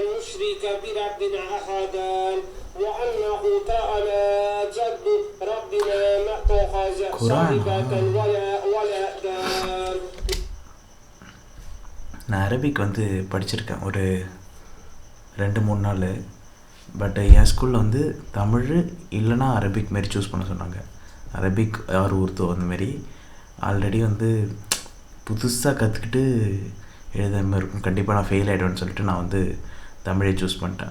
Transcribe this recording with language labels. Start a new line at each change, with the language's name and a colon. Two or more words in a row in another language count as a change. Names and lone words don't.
Arabic: نشرك بربنا أحدا وأنه تعالى جد ربنا ما اتخذ صاحبة ولا دار.
Tamil: நான் அரபிக் வந்து படிச்சிருக்கேன் ஒரு 2-3 நாள். பட் என் ஸ்கூலில் வந்து தமிழ் இல்லைனா அரபிக் மாரி சூஸ் பண்ண சொன்னாங்க. அரபிக் ஆர் உருது அந்தமாரி. ஆல்ரெடி வந்து புதுசாக கற்றுக்கிட்டு எழுதுற மாதிரி இருக்கும், கண்டிப்பாக நான் ஃபெயில் ஆகிடுவேன்னு சொல்லிட்டு நான் வந்து தமிழை சூஸ் பண்ணிட்டேன்.